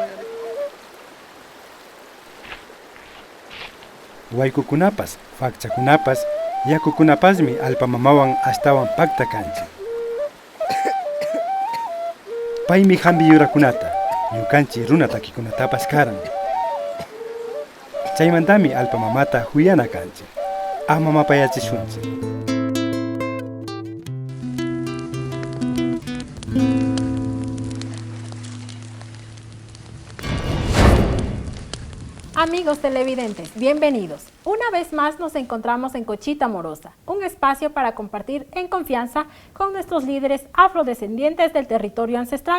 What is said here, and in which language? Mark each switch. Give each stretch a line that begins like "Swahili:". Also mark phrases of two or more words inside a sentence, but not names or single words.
Quechua: Waykukunapas, fakchakunapas, yakukunapasmi alpamamawan astawan pakta kanchi. Paymi hambi yurakunata, ñukanchi runa takikunatapas karan. Chaymantami alpamamata huyana kanchi. Amamapayachishunchi.
Spanish: Amigos televidentes, bienvenidos. Una vez más nos encontramos en Cochita Morosa, un espacio para compartir en confianza con nuestros líderes afrodescendientes del territorio ancestral.